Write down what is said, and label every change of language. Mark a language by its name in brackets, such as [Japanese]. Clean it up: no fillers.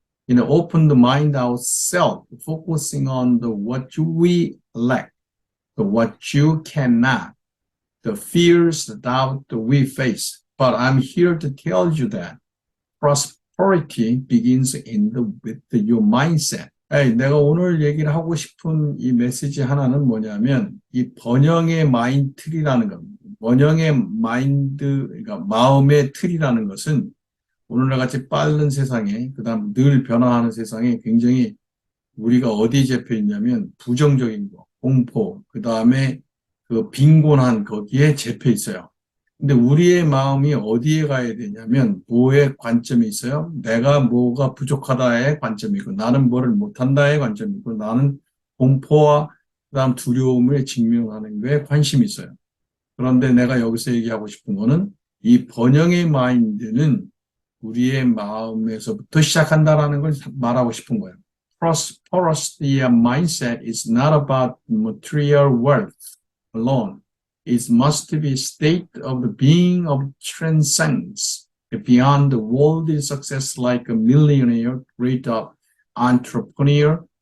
[English] Open the mind ourselves, focusing on the what we lack, the what you cannot, the fears, the doubt that we face. But I'm here to tell you that prosperity begins with your mindset. [Korean] 내가 오늘 얘기를 하고 싶은 이 메시지 하나는 뭐냐면, 이 번영의 마인드 틀이라는 겁니다. 번영의 마인드, 그러니까 마음의 틀이라는 것은 오늘날 같이 빠른 세상에, 그 다음 늘 변화하는 세상에 굉장히 우리가 어디에 잡혀 있냐면 부정적인 거, 공포, 그 다음에 그 빈곤한 거기에 잡혀 있어요. 근데 우리의 마음이 어디에 가야 되냐면 뭐의 관점이 있어요? 내가 뭐가 부족하다의 관점이고, 나는 뭐를 못한다의 관점이고, 나는 공포와 그다음 두려움을 직면하는 거에 관심이 있어요. 그런데 내가 여기서 얘기하고 싶은 거는 이 번영의 마인드는 우리의 마음에서부터 시작한다라는 걸 말하고 싶은 거예요. [English] Prosperous mindset is not about material wealth alone. It must be a state of the being of transcends beyond the worldly success like a millionaire, great entrepreneur.